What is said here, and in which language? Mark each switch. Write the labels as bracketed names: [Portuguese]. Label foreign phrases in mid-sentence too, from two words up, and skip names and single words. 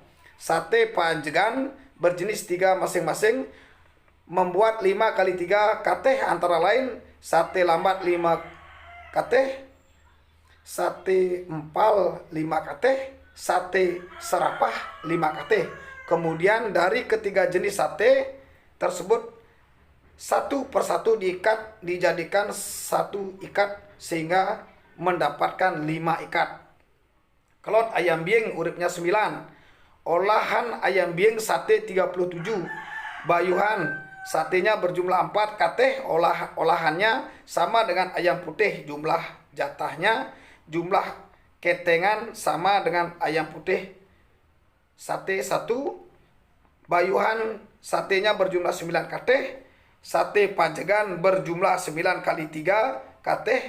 [Indonesian] Sate pajegan berjenis 3 masing-masing membuat 5 kali 3 kateh, antara lain sate lambat 5 kateh, sate empal 5 kateh, sate serapah 5 kateh. Kemudian dari ketiga jenis sate tersebut satu persatu diikat, dijadikan 1 ikat sehingga mendapatkan 5 ikat. Kelot ayam bieng uripnya 9. Olahan ayam bieng sate 37. Bayuhan satenya berjumlah 4 kateh, olahannya sama dengan ayam putih, jumlah jatahnya, jumlah ketengan sama dengan ayam putih sate 1. Bayuhan satenya berjumlah 9 kateh. Sate pajegan berjumlah 9 kali 3 kateh.